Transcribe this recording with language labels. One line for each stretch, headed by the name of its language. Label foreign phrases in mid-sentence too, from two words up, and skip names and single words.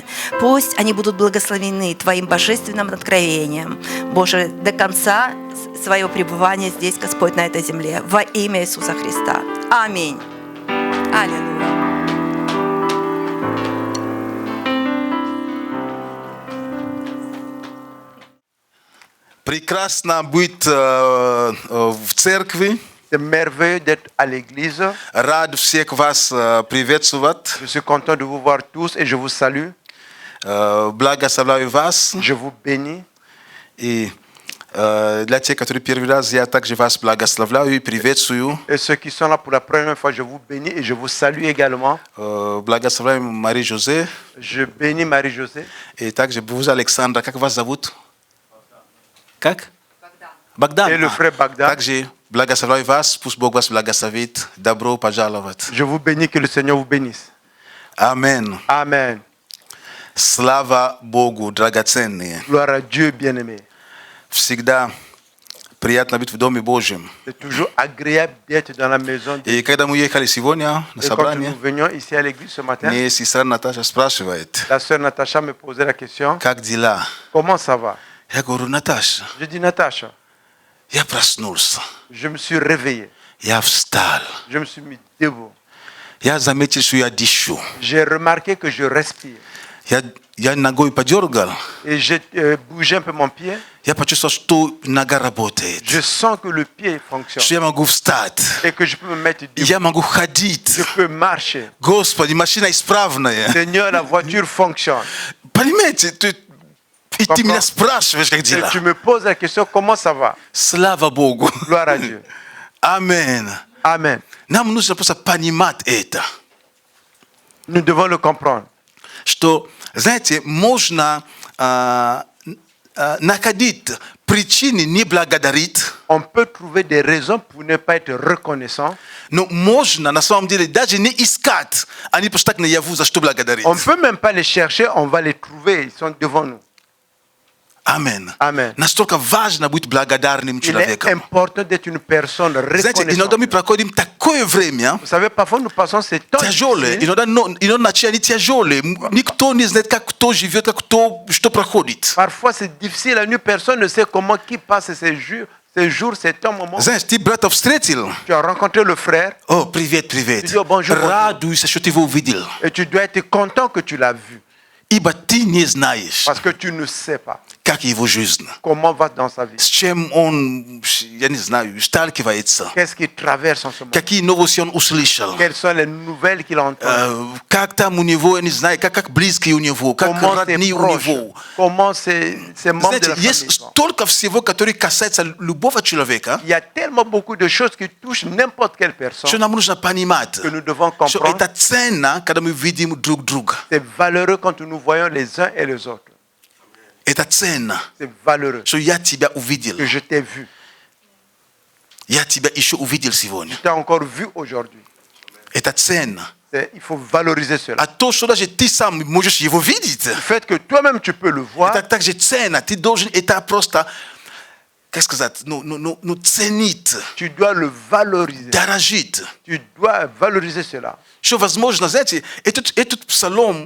Russian: Пусть они будут благословены Твоим божественным откровением, Боже, до конца своего пребывания здесь, Господь, на этой земле, во имя Иисуса Христа. Аминь. Аллилуйя. Прекрасно быть в церкви.
French: C'est merveilleux d'être à l'église.
Russian: Рад всех вас приветствовать.
French: Je suis content de vous voir tous et je vous salue.
Russian: Благословляю вас.
French: Je vous bénis.
Russian: И для тех, которые первый раз, я также вас благословляю и приветствую.
French: Et ceux qui sont là pour la première fois, je vous bénis et je vous salue également.
Russian: Благословляю Мари-Жозе.
French: Je bénis Marie-Josée.
Russian: И также vous, Александра. Как вас зовут? Как? Богдан.
French: Et le frère Bagdad.
Russian: Также благословляю вас, пусть Бог вас благословит. Добро пожаловать.
French: Je vous bénis, que le Seigneur vous bénisse. Amen. Amen.
Russian: Слава Богу, драгоценные.
French: Gloire à Dieu, bien-aimé.
Russian: Всегда приятно быть в Доме Божьем.
French: C'est toujours agréable d'être dans la maison de Dieu.
Russian: И когда мы ехали сегодня на
French: Et quand
Russian: собрание,
French: nous venions ici à l'église ce matin,
Russian: мне сестра Наташа спрашивает,
French: la sœur Natacha me posait la question,
Russian: как дела?
French: comment ça va?
Russian: Я говорю, Наташа,
French: Je dis, Natacha,
Russian: я проснулся,
French: je me suis réveillé,
Russian: я встал,
French: je me suis mis debout.
Russian: я заметил, что я дышу.
French: J'ai remarqué que je respire.
Russian: Я ногой подергал,
French: Et j'ai bougé un peu mon pied.
Russian: я почувствовал, что нога работает,
French: Je sens que le pied fonctionne
Russian: что я могу встать,
French: et que je peux me mettre debout.
Russian: я могу ходить.
French: Je peux marcher.
Russian: Господи, машина исправная.
French: Seigneur, la voiture fonctionne.
Russian: Понимаете, и ты меня спрашиваешь, как
French: Et
Russian: дела.
French: tu me poses la question, comment ça va?
Russian: Слава Богу.
French: Gloire à Dieu.
Russian: Амен.
French: Amen.
Russian: Нам нужно просто понимать это.
French: Nous devons le comprendre.
Russian: Что, знаете, можно находить причины не благодарить,
French: On peut trouver des raisons pour ne pas être reconnaissant.
Russian: но можно, на самом деле, даже не искать. Они просто так наяву, за что благодарить.
French: On ne peut même pas les chercher, on va les trouver, ils sont devant nous.
Russian: Амен.
French: Amen.
Russian: Настолько важно быть благодарным
French: Il est
Russian: человеком.
French: important d'être une personne
Russian: Знаете, иногда
French: reconnaissante.
Russian: мы проходим такое время
French: Vous savez, parfois nous passons ces temps
Russian: тяжелые,
French: difficiles.
Russian: иногда ночи они тяжелые. Никто не знает, как кто живет, как кто что проходит.
French: Parfois c'est difficile, la nuit, personne ne sait comment qui passe ces jours, ces temps, moments.
Russian: Знаешь, ты брата встретил.
French: Tu as rencontré le frère
Russian: О, привет, привет.
French: Tu dis, oh, bonjour, bonjour.
Russian: Радуйся, что ты его увидел.
French: et tu dois être content que tu l'as vu
Russian: Ибо ты не знаешь,
French: parce que tu ne sais pas
Russian: как его жизнь.
French: comment va dans sa vie.
Russian: С чем он, я не знаю, сталкивается.
French: Qu'est-ce qu'il traverse en ce moment?
Russian: Какие новости он услышал.
French: Quelles sont les nouvelles qu'il entend?
Russian: Как там у него, я не знаю, как близкие у него, как
French: Comment
Russian: родные
French: ses
Russian: у
French: proches,
Russian: него.
French: comment ses membres de
Russian: Знаете,
French: la
Russian: есть
French: famille sont.
Russian: столько всего, которое касается любого человека,
French: Il y a tellement beaucoup de choses qui touchent n'importe quelle personne
Russian: что нам нужно понимать,
French: que nous devons
Russian: что
French: comprendre.
Russian: это ценно, когда мы видим друг друга.
French: C'est valeureux quand nous voyons les uns et les autres.
Russian: Это ценно,
French: C'est valeureux
Russian: что я тебя увидел.
French: que je t'ai vu.
Russian: Я тебя еще увидел сегодня.
French: Je t'ai encore vu aujourd'hui.
Russian: Это ценно.
French: Il faut valoriser cela.
Russian: А то, что даже ты сам можешь его видеть,
French: Le fait que toi-même tu peux le voir,
Russian: это также ценно. Ты должен это просто, как сказать, ценить,
French: tu dois le valoriser.
Russian: дорожить.
French: Tu dois valoriser cela.
Russian: Что возможно, знаете, этот псалом,